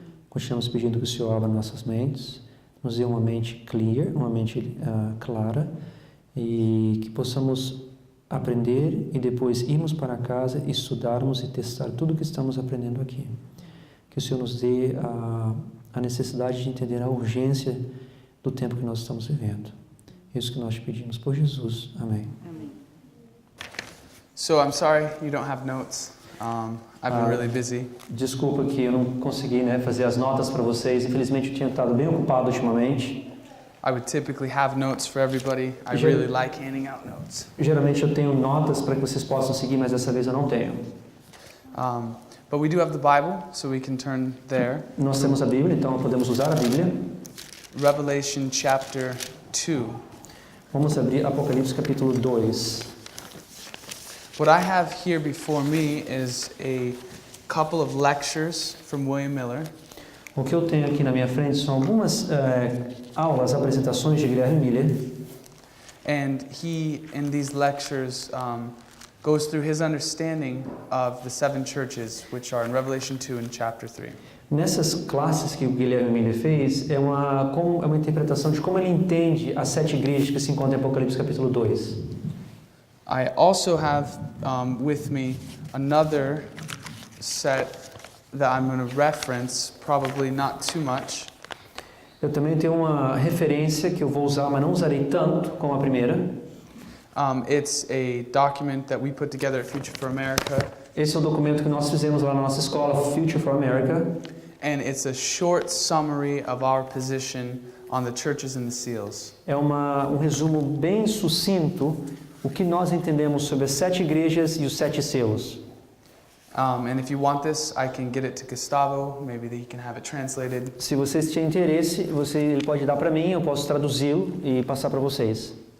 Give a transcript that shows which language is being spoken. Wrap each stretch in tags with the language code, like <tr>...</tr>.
<pt>Continuamos pedindo que o Senhor abra nossas mentes, nos dê uma mente clear, uma mente clara, e que possamos aprender e depois irmos para casa, estudarmos e testar tudo o que estamos aprendendo aqui. Que o Senhor nos dê a necessidade de entender a urgência do tempo que nós estamos vivendo. Isso que nós te pedimos por Jesus. Amém.</pt> <en>So I'm sorry you don't have notes. I've been really busy.</en> <pt>Desculpa que eu não consegui, fazer as notas para vocês. Infelizmente eu tinha estado bem ocupado ultimamente.</pt> <en>I would typically have notes for everybody. I really like handing out notes.</en> <pt>Geralmente eu tenho notas para que vocês possam seguir, mas dessa vez eu não tenho.</pt> <en>But we do have the Bible, so we can turn there.</en> <pt>Nós temos a Bíblia, então podemos usar a Bíblia.</pt> <en>Revelation chapter 2.</en> <pt>Vamos abrir Apocalipse capítulo 2.</pt> <en>What I have here before me is a couple of lectures from William Miller.</en> <pt>O que eu tenho aqui na minha frente são algumas aulas, apresentações de Guilherme Miller.</pt> <en>And he, in these lectures, goes through his understanding of the seven churches, which are in Revelation 2 and chapter 3.</en> <pt>Nessas classes que o Guilherme Miller fez, é uma interpretação de como ele entende as 7 igrejas que se encontram em Apocalipse capítulo 2.</pt> <en>I also have with me another set that I'm going to reference, probably not too much.</en> <pt>Eu também tenho uma referência que eu vou usar, mas não usarei tanto como a primeira.</pt> <en>It's a document that we put together at Future for America.</en> <pt>Esse é o documento que nós fizemos lá na nossa escola, Future for America.</pt> <en>And it's a short summary of our position on the churches and the seals.</en> <pt>É um resumo bem sucinto o que nós entendemos sobre as 7 igrejas e os 7 selos.</pt> <en>And if you want this, I can get it to Gustavo. Maybe he can have it translated.</en> <pt>Se vocês tiverem interesse, ele pode dar para mim, eu posso traduzi-lo e passar para vocês.</pt>